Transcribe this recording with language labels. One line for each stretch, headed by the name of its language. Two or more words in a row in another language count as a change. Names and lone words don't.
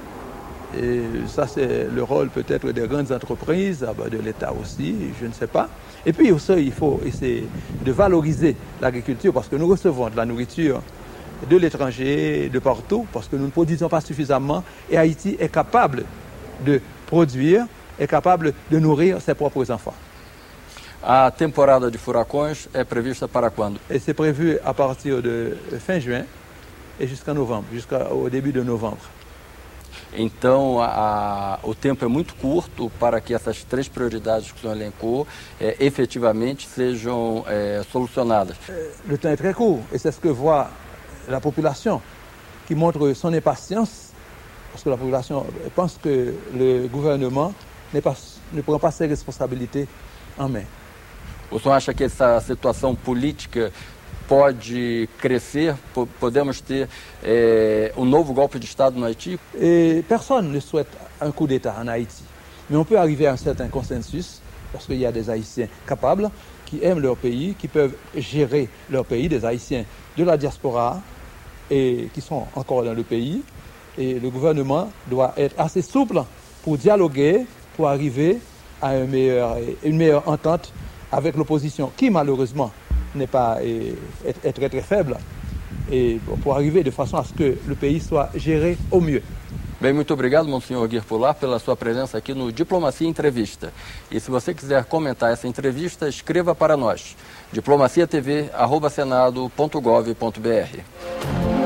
French: Et ça, c'est le rôle peut-être des grandes entreprises, de l'État aussi, je ne sais pas. Et puis aussi, il faut essayer de valoriser l'agriculture parce que nous recevons de la nourriture de l'étranger, de partout, parce que nous ne produisons pas suffisamment. Et Haïti est capable de produire, est capable de nourrir ses propres enfants.
Portuguese: A temporada de furacões é prevista para quando?
French: Et c'est prévu à partir de fin juin et jusqu'à novembre, jusqu'au début de novembre.
Portuguese: Então, o tempo é muito curto para que essas 3 prioridades que o senhor elencou efetivamente sejam solucionadas.
French: Le temps est très court et c'est ce que voit la population qui montre son impatience parce que la population pense que le gouvernement ne prend pas ses responsabilités en main.
Portuguese: O senhor acha que essa situação política pode crescer? Podemos ter novo golpe de Estado no Haïti?
French: Et personne ne souhaite un coup d'État en Haïti. Mais on peut arriver à un certain consensus parce qu'il y a des Haïtiens capables qui aiment leur pays, qui peuvent gérer leur pays, des Haïtiens de la diaspora et qui sont encore dans le pays. Et le gouvernement doit être assez souple pour dialoguer, pour arriver à une meilleure entente avec l'opposition qui malheureusement est très très faible et pour arriver de façon à ce que le pays soit géré au mieux.
Portuguese: Bem, muito obrigado, Monsenhor Guirpular, pela sua presença aqui no Diplomacia Entrevista. E se você quiser comentar essa entrevista, escreva para nós, diplomaciatv@senado.gov.br.